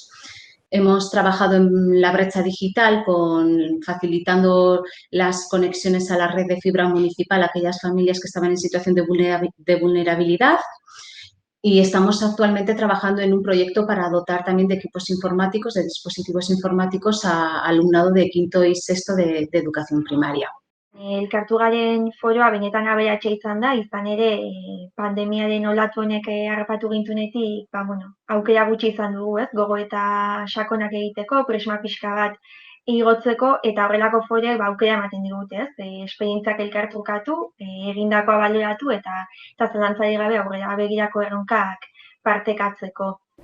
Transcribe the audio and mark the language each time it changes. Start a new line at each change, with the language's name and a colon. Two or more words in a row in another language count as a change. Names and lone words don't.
Spanish: Hemos trabajado en la brecha digital facilitando las conexiones a la red de fibra municipal a aquellas familias que estaban en situación de vulnerabilidad. Y estamos actualmente trabajando en un proyecto para dotar también de equipos informáticos, de dispositivos informáticos a alumnado de quinto y sexto de educación primaria.
Basque: Elkartu garen foroa benetan aberatsa izan ere pandemiaren olatu honek harrapatu gintunetik, aukera gutxi izan dugu, gogoeta sakonak egiteko, presma pixka bat igotzeko eta horrelako foroek aukera ematen digute, esperientziak elkartrukatu, egindakoa baloratu eta zalantzarik gabe aurrera begirako erronkak partekatzeko.